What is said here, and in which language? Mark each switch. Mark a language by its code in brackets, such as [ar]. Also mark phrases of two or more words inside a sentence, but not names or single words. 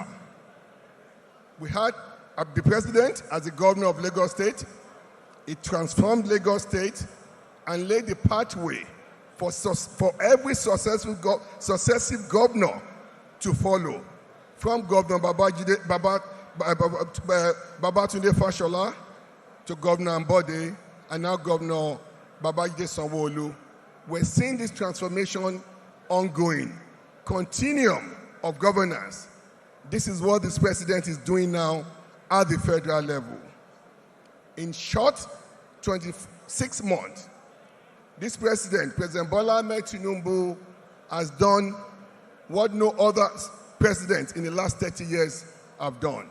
[en] We had the president as the governor of Lagos State. He transformed Lagos State and laid the pathway for every successive governor to follow, from Governor Babatunde Fashola to Governor Ambode and now Governor Babajide Sanwo-Olu. We're seeing this transformation ongoing, continuum of governance. This is what this president is doing now at the federal level. In short, 26 months, this president, President Bola Ahmed Tinubu, has done what no other president in the last 30 years have done.